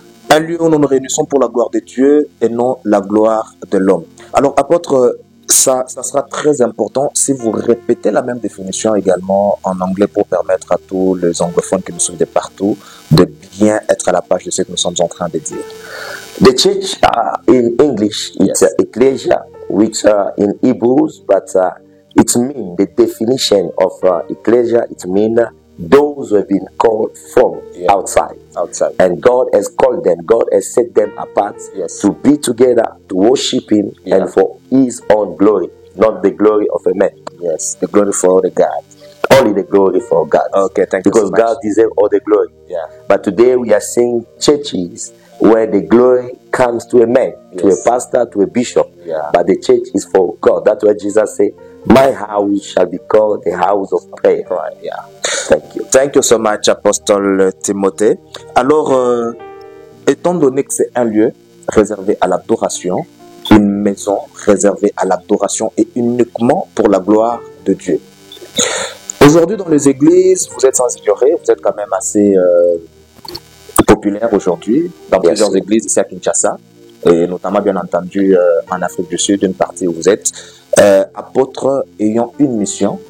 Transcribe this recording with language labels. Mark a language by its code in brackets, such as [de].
[fr] Un lieu où nous nous réunissons pour la gloire de Dieu et non la gloire de l'homme. Alors, apôtre, ça sera très important si vous répétez la même définition également en anglais pour permettre à tous les anglophones qui nous suivent de partout de bien être à la page de ce que nous sommes en train de dire. [en] The church in English, it's ecclesia, which in Hebrews, but it means the definition of ecclesia, it means those who have been called from outside. And God has called them, God has set them apart to be together, to worship Him, and for His own glory, not the glory of a man. Yes, the glory for the God. Only the glory for God. Okay, thank you because so much. God deserves all the glory. Yeah. But today we are seeing churches where the glory comes to a man, to a pastor, to a bishop. Yeah. But the church is for God. That's why Jesus said, my house shall be called the house of prayer. Right, yeah. Thank you. Thank you so much, Apostle Timothée. [fr] Alors, étant donné que c'est un lieu réservé à l'adoration, une maison réservée à l'adoration et uniquement pour la gloire de Dieu. Aujourd'hui, dans les églises, vous êtes sans ignorer, vous êtes quand même assez populaire aujourd'hui dans plusieurs églises ici à Kinshasa et notamment bien entendu en Afrique du Sud, une partie où vous êtes apôtre ayant une mission